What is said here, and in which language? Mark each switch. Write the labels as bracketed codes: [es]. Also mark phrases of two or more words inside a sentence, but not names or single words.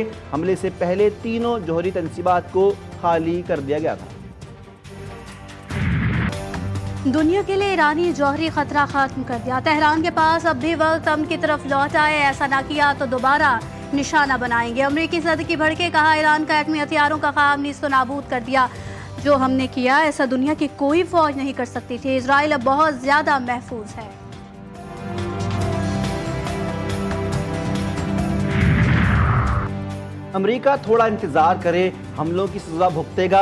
[ur] حملے سے پہلے تینوں جوہری تنصیبات کو خالی کر دیا گیا تھا۔ دنیا کے لیے ایرانی جوہری خطرہ ختم کر دیا۔ تہران کے پاس اب بھی وقت امن کی طرف لوٹ آئے، ایسا نہ کیا تو دوبارہ نشانہ بنائیں گے۔ امریکی صدر کی بھڑکے، کہا ایران کا ایٹمی ہتھیاروں کا خواب نیست و نابود کر دیا۔ جو ہم نے کیا ایسا دنیا کی کوئی فوج نہیں کر سکتی تھی۔ اسرائیل اب بہت زیادہ محفوظ ہے۔ امریکہ تھوڑا انتظار کرے، حملوں کی سزا بھگتے گا۔